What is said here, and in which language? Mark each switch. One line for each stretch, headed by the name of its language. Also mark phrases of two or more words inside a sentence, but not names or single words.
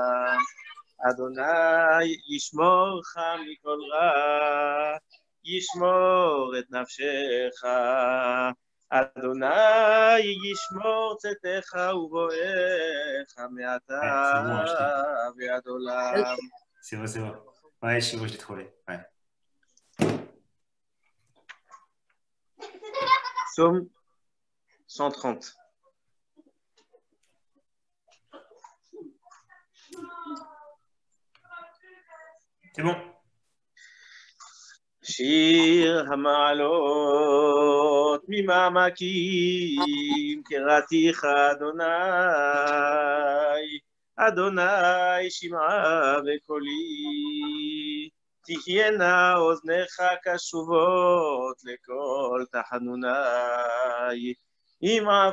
Hebrew: אדוני ישמורך מכל רע, ישמור את נפשך. אדוני ישמור צאתך ובואך מעתה ועד עולם.
French: C'est bon, c'est bon. Ouais, je j'ai trouvé. Ouais. Psaume 130. C'est bon.
Hebrew: שיר המעלות ממעמקים קראתיך אדוני, אדוני שמעה בקולי, תהיינה אוזניך קשובות לכל תחנוני, עם